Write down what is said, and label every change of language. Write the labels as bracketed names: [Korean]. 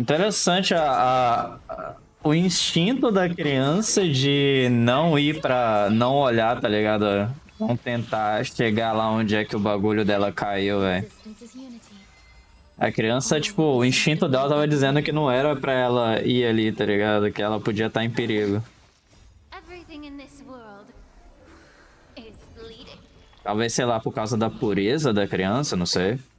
[Portuguese] Interessante o instinto da criança de não ir pra... não olhar, tá ligado? Não tentar chegar lá onde é que o bagulho dela caiu, velho. [English] Resistance is unity. [Portuguese] A criança, tipo, o instinto dela tava dizendo que não era pra ela ir ali, tá ligado? Que ela podia estar em perigo. [English] Everything in this world is bleeding. [Portuguese] Talvez, sei lá, por causa da pureza da criança, não sei.